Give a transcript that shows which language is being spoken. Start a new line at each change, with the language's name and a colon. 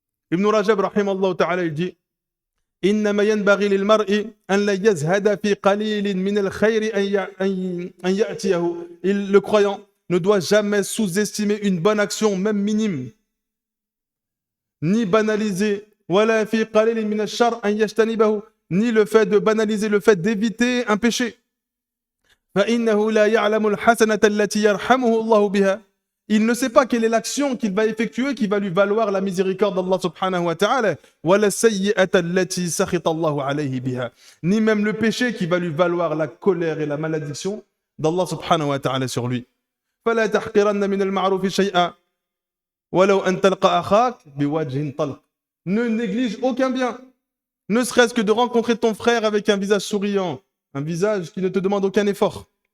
Arabic: Ibn Rajab rahimahullah ta'ala
French: il dit
Arabic: إنما ينبغي للمرء أن لا يزهد في قليل من الخير أن يأتيه.
French: Le croyant ne doit jamais sous-estimer une bonne action, même minime, ni banaliser
Arabic: ولا في قليل من الشر أن يجتنبه,
French: ni le fait de banaliser le fait d'éviter un péché.
Arabic: فإنه لا يعلم الحسنة التي يرحمه الله بها.
French: Il ne sait pas quelle est l'action qu'il va effectuer qui va lui valoir la miséricorde d'Allah subhanahu wa ta'ala. Ni même le péché qui va lui valoir la colère et la malédiction d'Allah subhanahu wa ta'ala sur lui. Ne néglige aucun bien, ne serait-ce que de rencontrer ton frère avec un visage souriant, un visage qui ne te demande aucun effort.